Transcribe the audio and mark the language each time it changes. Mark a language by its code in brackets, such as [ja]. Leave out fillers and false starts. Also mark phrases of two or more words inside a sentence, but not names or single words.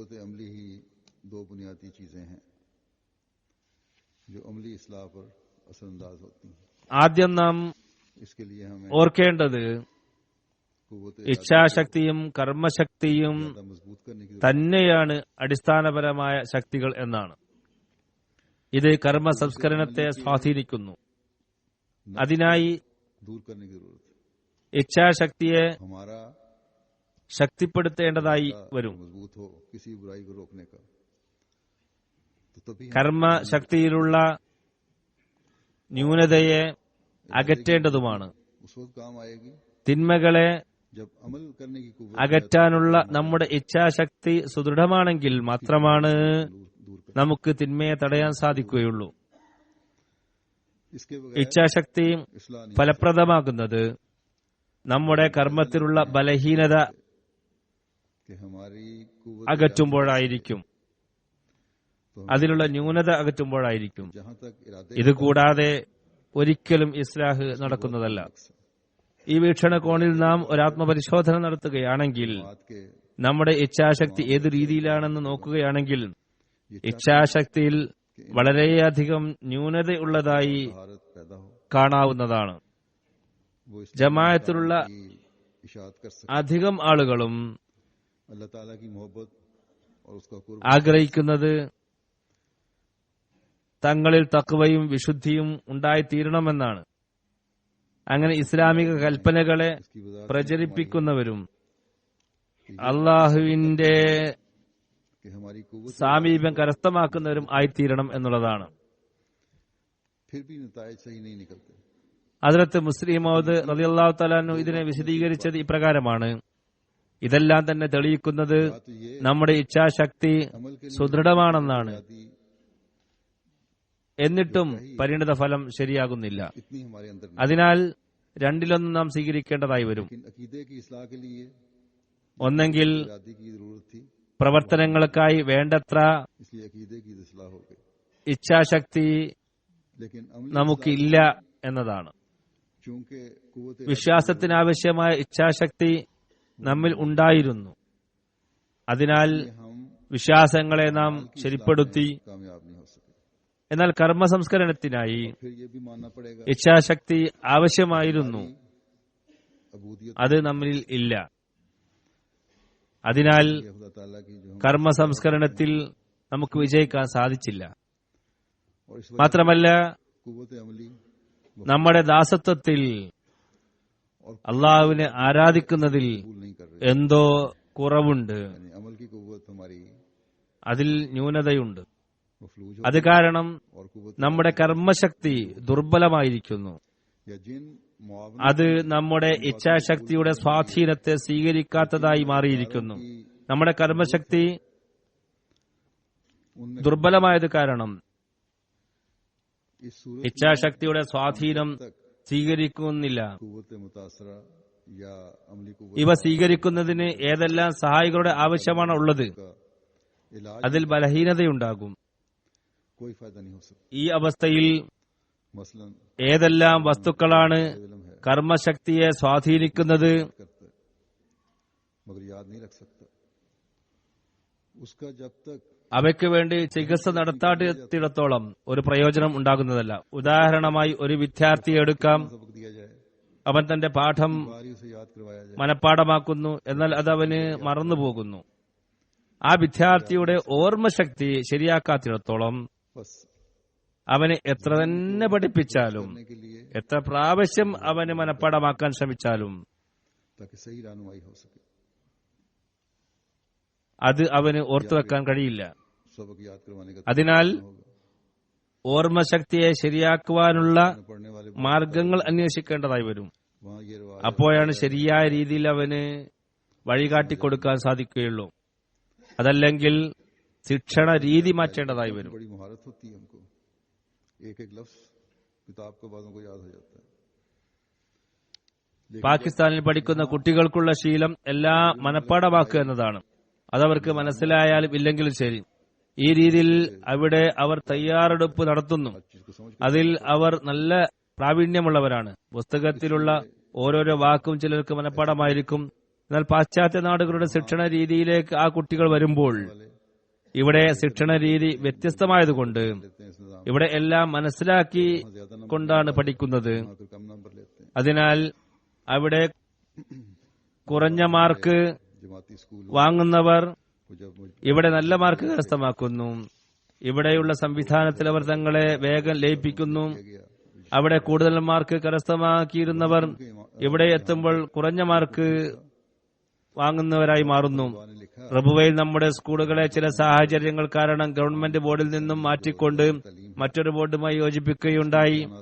[ml] ആദ്യം നാം ഓർക്കേണ്ടത് ഇച്ഛാശക്തിയും കർമ്മശക്തിയും തന്നെയാണ് അടിസ്ഥാനപരമായ ശക്തികൾ എന്നാണ്. ഇത് കർമ്മ സംസ്കരണത്തെ സ്വാധീനിക്കുന്നു. അതിനായി ഇച്ഛാശക്തിയെ ശക്തിപ്പെടുത്തേണ്ടതായി വരും. [ur] مضبوط ہو کسی برائی کو روکنے کا، تو تبھی [ml] കർമ്മശക്തിയിലുള്ള ന്യൂനതയെ അകറ്റേണ്ടതുമാണ്. [ur] اس وقت کام آئے گی [ml] തിന്മകളെ [ur] جب عمل کرنے کی قوت [ml] അകറ്റാനുള്ള നമ്മുടെ ഇച്ഛാശക്തി സുദൃഢമാണെങ്കിൽ മാത്രമാണ് [ur] دور کر. [ml] നമുക്ക് തിന്മയെ തടയാൻ സാധിക്കുകയുള്ളൂ. [ur] اس کے بغیر [ml] ഇച്ഛാശക്തി [ur] اصلاح نہیں [ml] ഫലപ്രദമാകുന്നത് നമ്മുടെ കർമ്മത്തിലുള്ള ബലഹീനത [ur] کہ ہماری قوت [ml] അകറ്റുമ്പോഴായിരിക്കും, [ur] तो [ml] അതിലുള്ള ന്യൂനത അകറ്റുമ്പോഴായിരിക്കും. [ur] جہاں تک ارادے [ml] ഇത് കൂടാതെ ഒരിക്കലും ഇസ്ലാഹ് നടക്കുന്നതല്ല. ഈ വീക്ഷണകോണിൽ നാം ഒരാത്മപരിശോധന നടത്തുകയാണെങ്കിൽ, [ur] بات کے [ml] നമ്മുടെ ഇച്ഛാശക്തി ഏത് രീതിയിലാണെന്ന് നോക്കുകയാണെങ്കിൽ, ഇച്ഛാശക്തിയിൽ വളരെയധികം ന്യൂനതയുള്ളതായി [ur] بھارت پیدا ہو [ml] കാണാവുന്നതാണ്. [ur] وہ اس [ml] ജമാഅത്തിലുള്ള [ur] کی اشاعت کر سکے. [ml] അധികം ആളുകളും [ur] اللہ تعالیٰ کی محبت اور اس کا قرب [ml] ആഗ്രഹിക്കുന്നത് തങ്ങളിൽ തഖ്വയും വിശുദ്ധിയും ഉണ്ടായിത്തീരണമെന്നാണ്. അങ്ങനെ ഇസ്ലാമിക കൽപ്പനകളെ [ur] اس کی وجہ [ml] പ്രചരിപ്പിക്കുന്നവരും അള്ളാഹുവിന്റെ [ur] کہ ہماری قوت [ml] സാമീപ്യം കരസ്ഥമാക്കുന്നവരും ആയിത്തീരണം എന്നുള്ളതാണ്. [ur] پھر بھی نتائج صحیح نہیں نکلتے. [ml] ഹദ്റത്ത് മുസ്ലിം മൗദ് [ar] رضي الله تعالى عنه [ml] ഇതിനെ വിശദീകരിച്ചത് ഇപ്രകാരമാണ്: ഇതെല്ലാം തന്നെ തെളിയിക്കുന്നത് [ur] بات تو یہ [ml] നമ്മുടെ ഇച്ഛാശക്തി [ur] عمل کے لیے [ml] സുദൃഢമാണെന്നാണ്. [ur] आदि [ml] എന്നിട്ടും പരിണിത ഫലം ശരിയാകുന്നില്ല. [ur] اتنی ہمارے اندر نہیں. [ml] അതിനാൽ രണ്ടിലൊന്നും നാം സ്വീകരിക്കേണ്ടതായി വരും. [ur] لیکن عقیدے کی اصلاح کے لیے [ml] ഒന്നെങ്കിൽ [ur] ارادے کی ضرورت تھی, [ml] പ്രവർത്തനങ്ങൾക്കായി വേണ്ടത്ര [ur] اس لیے عقیدے کی اصلاح ہو گئی. [ml] ഇച്ഛാശക്തി [ur] लेकिन [ml] നമുക്കില്ല എന്നതാണ്. [ur] چونکہ قوت [ml] വിശ്വാസത്തിനാവശ്യമായ ഇച്ഛാശക്തി നമ്മിൽ ഉണ്ടായിരുന്നു. അതിനാൽ [ur] हम [ml] വിശ്വാസങ്ങളെ നാം ശരിപ്പെടുത്തി. [ur] کامیاب نہیں ہو سکے. [ml] എന്നാൽ കർമ്മ സംസ്കരണത്തിനായി [ur] پھر یہ بھی ماننا پڑے گا [ml] ഇച്ഛാശക്തി ആവശ്യമായിരുന്നു. [ur] अबूदियत [ml] അത് നമ്മിൽ ഇല്ല. അതിനാൽ [ur] یہ خدا تعالیٰ کی جو ہم [ml] കർമ്മ സംസ്കരണത്തിൽ നമുക്ക് വിജയിക്കാൻ സാധിച്ചില്ല. [ur] اور اس وجہ [ml] മാത്രമല്ല, [ur] قوت عملی [ml] നമ്മുടെ ദാസത്വത്തിൽ അള്ളാഹുവിനെ ആരാധിക്കുന്നതിൽ [ur] قبول نہیں کر رہے, [ml] എന്തോ കുറവുണ്ട്, [ur] یعنی عمل کی قوت ہماری [ml] അതിൽ ന്യൂനതയുണ്ട്. [ur] مفلوج ہو [ml] അത് കാരണം [ur] اور قوت [ml] നമ്മുടെ കർമ്മശക്തി ദുർബലമായിരിക്കുന്നു. [ur] یا جن معاونہ [ml] അത് നമ്മുടെ ഇച്ഛാശക്തിയുടെ സ്വാധീനത്തെ സ്വീകരിക്കാത്തതായി മാറിയിരിക്കുന്നു. നമ്മുടെ കർമ്മശക്തി [ur] उनमें [ml] ദുർബലമായത് കാരണം [ur] اس صورت [ml] ഇച്ഛാശക്തിയുടെ സ്വാധീനം സ്വീകരിക്കുന്നില്ല. [ur] قوت متاثرہ یا عملی قوت [ml] ഇവ സ്വീകരിക്കുന്നതിന് ഏതെല്ലാം സഹായികളുടെ ആവശ്യമാണ് ഉള്ളത്, [ur] کا علاج [ml] അതിൽ ബലഹീനതയുണ്ടാകും. [ur] کوئی فائدہ نہیں ہو سکتا. [ml] ഈ അവസ്ഥയിൽ [ur] मसलन [ml] ഏതെല്ലാം വസ്തുക്കളാണ് [ur] علم ہے [ml] കർമ്മശക്തിയെ സ്വാധീനിക്കുന്നത് [ur] کرتا ہے مگر یاد نہیں رکھ سکتا. اس کا جب تک [ml] അവയ്ക്ക് വേണ്ടി ചികിത്സ നടത്താത്തിടത്തോളം ഒരു പ്രയോജനം ഉണ്ടാകുന്നതല്ല. ഉദാഹരണമായി ഒരു വിദ്യാർത്ഥിയെ എടുക്കാം. [ur] سبق دیا جائے, [ml] അവൻ തന്റെ പാഠം [ur] باری اسے یاد کروایا جائے, [ml] മനഃപ്പാഠമാക്കുന്നു, എന്നാൽ അത് അവന് മറന്നുപോകുന്നു. ആ വിദ്യാർത്ഥിയുടെ ഓർമ്മശക്തി ശരിയാക്കാത്തിടത്തോളം [ur] बस [ml] അവന് എത്ര തന്നെ പഠിപ്പിച്ചാലും, [ur] کرنے کے لیے [ml] എത്ര പ്രാവശ്യം അവന് മനഃപ്പാഠമാക്കാൻ ശ്രമിച്ചാലും [ur] تاکہ صحیح رہنمائی ہو سکے. [ml] അത് അവന് ഓർത്തുവെക്കാൻ കഴിയില്ല. [ur] سبق یاد کروانے کا [ml] അതിനാൽ [ur] होगा। [ml] ഓർമ്മശക്തിയെ ശരിയാക്കുവാനുള്ള [ur] پڑھنے والے [ml] മാർഗങ്ങൾ അന്വേഷിക്കേണ്ടതായി വരും. [ur] وہاں یہ رواج [ml] അപ്പോഴാണ് ശരിയായ രീതിയിൽ അവന് വഴികാട്ടിക്കൊടുക്കാൻ സാധിക്കുകയുള്ളൂ. അതല്ലെങ്കിൽ ശിക്ഷണ രീതി മാറ്റേണ്ടതായി വരും. [ur] بڑی مہارت ہوتی ہے ہم کو، ایک ایک لفظ کتاب کا باتوں کو یاد ہو جاتا ہے. [ml] പാകിസ്ഥാനിൽ പഠിക്കുന്ന കുട്ടികൾക്കുള്ള ശീലം എല്ലാം മനഃപ്പാഠമാക്കുക എന്നതാണ്. അതവർക്ക് മനസ്സിലായാലും ഇല്ലെങ്കിലും ശരി, ഈ രീതിയിൽ അവിടെ അവർ തയ്യാറെടുപ്പ് നടത്തുന്നു. [ur] ہر چیز کو سمجھ [ml] അതിൽ അവർ നല്ല പ്രാവീണ്യമുള്ളവരാണ്. പുസ്തകത്തിലുള്ള ഓരോരോ വാക്കും ചിലർക്ക് മനഃപ്പാഠമായിരിക്കും. എന്നാൽ പാശ്ചാത്യ നാടുകളുടെ ശിക്ഷണ രീതിയിലേക്ക് ആ കുട്ടികൾ വരുമ്പോൾ ഇവിടെ ശിക്ഷണ രീതി വ്യത്യസ്തമായതുകൊണ്ട് [ur] لیتے ہیں اس نظام [ml] ഇവിടെ എല്ലാം മനസ്സിലാക്കി [ur] زیادہ نمبر [ml] കൊണ്ടാണ് പഠിക്കുന്നത്. [ur] پھر کم نمبر لیتے ہیں. [ml] അതിനാൽ അവിടെ കുറഞ്ഞ മാർക്ക് [ur] جماعتی اسکول [ml] വാങ്ങുന്നവർ [ur] کو جب مجھ [ml] ഇവിടെ നല്ല മാർക്ക് കരസ്ഥമാക്കുന്നു. ഇവിടെയുള്ള സംവിധാനത്തിൽ അവർ തങ്ങളെ വേഗം ലയിപ്പിക്കുന്നു. [ur] गया [ml] അവിടെ കൂടുതൽ മാർക്ക് കരസ്ഥമാക്കിയിരുന്നവർ ഇവിടെ എത്തുമ്പോൾ കുറഞ്ഞ മാർക്ക് വാങ്ങുന്നവരായി മാറുന്നു. റബുവയിൽ നമ്മുടെ സ്കൂളുകളെ ചില സാഹചര്യങ്ങൾ കാരണം ഗവൺമെന്റ് ബോർഡിൽ നിന്നും മാറ്റിക്കൊണ്ട് മറ്റൊരു ബോർഡുമായി യോജിപ്പിക്കുകയുണ്ടായി.